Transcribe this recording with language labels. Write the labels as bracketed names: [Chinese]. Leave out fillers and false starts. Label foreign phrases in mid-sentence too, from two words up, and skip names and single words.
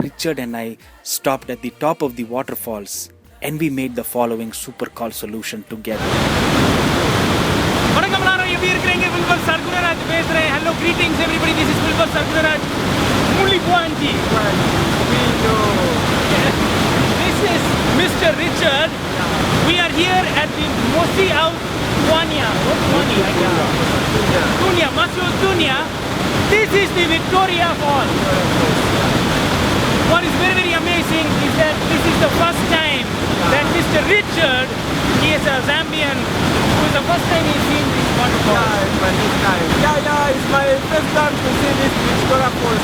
[English] Richard and I stopped at the top of the waterfalls and we made the following super call solution together. [Tamil] Wilbur Sargunaraj பேசுறேன். [English] Hello, greetings everybody. This is Wilbur Sargunaraj. Mulipuanji. This is Mr. Richard. We are here at the maso-ao-tunya. Tunya, maso-ao-tunya. This is the Victoria Falls. What is very amazing is that this is the first time that Mr. Richard, he is a Zambian, who is the first time he's seen this waterfall. Yeah, it's my first time. Yeah, it's my first time to see this Victoria Falls.